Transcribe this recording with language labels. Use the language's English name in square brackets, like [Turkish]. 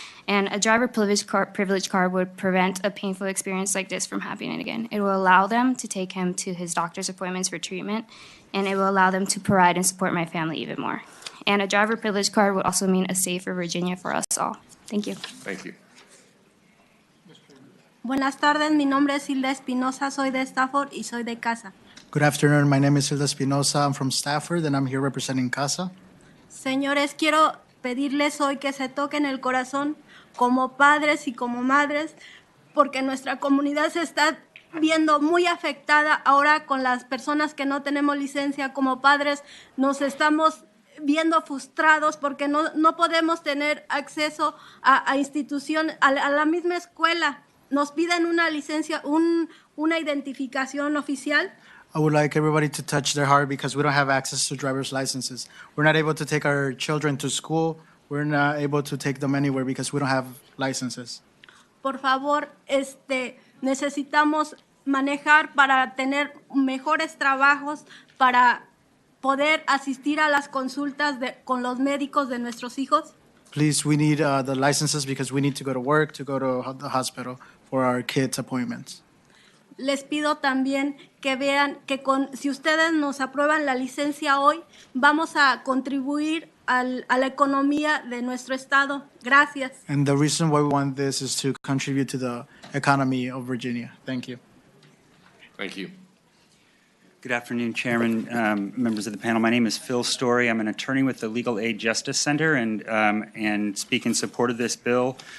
[English] And a driver privilege card would prevent a painful experience like this from happening again. It will allow them to take him to his doctor's appointments for treatment, and it will allow them to provide and support my family even more. And a driver privilege card would also mean a safer Virginia for us all. Thank you. thank you. [Spanish] Buenas tardes, mi nombre es Hilda Espinosa, soy de Stafford y soy de Casa. [English] Good afternoon. My name is Hilda Espinosa. I'm from Stafford, and I'm here representing Casa. [Spanish] Señores, quiero pedirles hoy que se toquen el corazón como padres y como madres, porque nuestra comunidad se está viendo muy afectada ahora con las personas que no tenemos licencia. Como padres nos estamos viendo frustrados porque no podemos tener acceso a instituciones, a la misma escuela. Nos piden una licencia, una identificación oficial. [English] I would like everybody to touch their heart because we don't have access to driver's licenses. We're not able to take our children to school. We're not able to take them anywhere because we don't have licenses. [Spanish] Por favor, necesitamos manejar para tener mejores trabajos, para poder asistir a las consultas con los médicos de nuestros hijos. [English] Please, we need the licenses because we need to go to work, to go to the hospital for our kids' appointments. [Spanish] Les pido también que vean que si ustedes nos aprueban la licencia hoy, vamos a contribuir a la economía de nuestro estado. Gracias. [English] And the reason why we want this is to contribute to the economy of Virginia. Thank you. Thank you. Good afternoon, Chairman, members of the panel. My name is Phil Story. I'm an attorney with the Legal Aid Justice Center and speak in support of this bill.